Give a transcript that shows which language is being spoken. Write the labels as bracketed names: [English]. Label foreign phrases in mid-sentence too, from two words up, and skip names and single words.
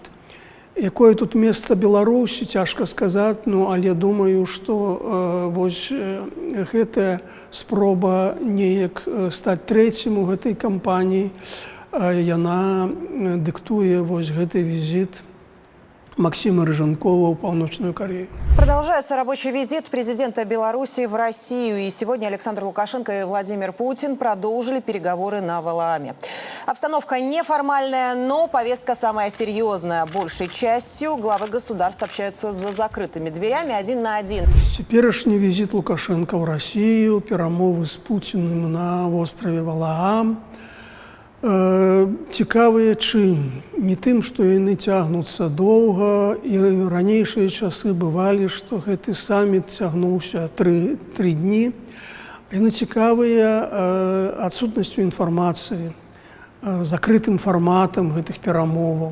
[Belarusian] Якое тут месца Беларусі, цяжка сказаць, ну, але думаю, што вось гэтая спроба неяк стаць трэцім у гэтай кампаніі, яна дыктуе вось гэты візіт Максима Рыжанкова в Паўночную Корею. [Russian] Продолжается рабочий визит президента Беларуси в Россию. И сегодня Александр Лукашенко и Владимир Путин продолжили переговоры на Валааме. Обстановка неформальная, но повестка самая серьезная. Большей частью главы государств общаются за закрытыми дверями, один на один. Теперешний визит Лукашенко в Россию, перамовы с Путиным на острове Валаам. [Belarusian] Цікавыя чым? Не тым, што яны цягнуцца доўга, і ранейшыя часы бывалі, што гэты саміт цягнуўся 3 дні. Яны цікавыя адсутнасцю інфармацыі, закрытым фарматам гэтых перамоваў.